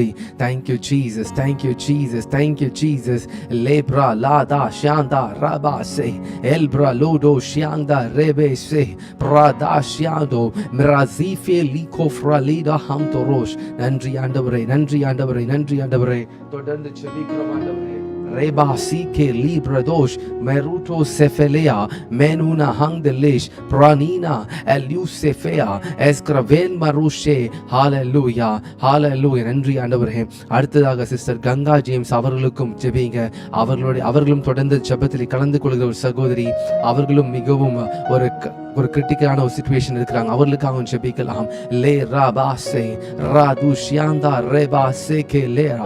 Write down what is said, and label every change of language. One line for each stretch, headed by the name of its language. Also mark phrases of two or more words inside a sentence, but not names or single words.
English: Thank you Jesus, thank you Jesus, thank you Jesus. லேப்ரா லாதா ஷியாந்தா ரபா சே எல்ப்ரா லோடோ ஷியாந்தா ரேபே சே பிரதா ஷியாந்தோ மிராசிஃபே லிகோஃப்ரா லீடா ஹம்தோ ரோஷ்.
Tamil: நன்றி ஆண்டவரே, நன்றி ஆண்டவரே, நன்றி ஆண்டவரே. தொடர்ந்து ஜெபிக்கிறோம் ஆண்டவரே. Reba sike libradosh meruto sefelea menuna hangdelish pranina elusefea eskraven marushe.
English: Hallelujah hallelujah.
Tamil: நன்றி ஆண்டவரே. அடுத்ததாக சிஸ்டர் கங்கா ஜேம்ஸ் அவர்களுக்கும் ஜெபிங்க. அவர்களும் தொடர்ந்து ஜெபத்தில் கலந்து கொள்கிற ஒரு சகோதரி. அவர்களும் மிகவும் ஒரு கிரிட்டிக்கலான ஒரு சிச்சுவேஷன் இருக்கிறாங்க. அவர்களுக்காக ஜெபிக்கலாம். லே ராபாசே ராது ஷியாந்தா ரேபாசே கே லேரா.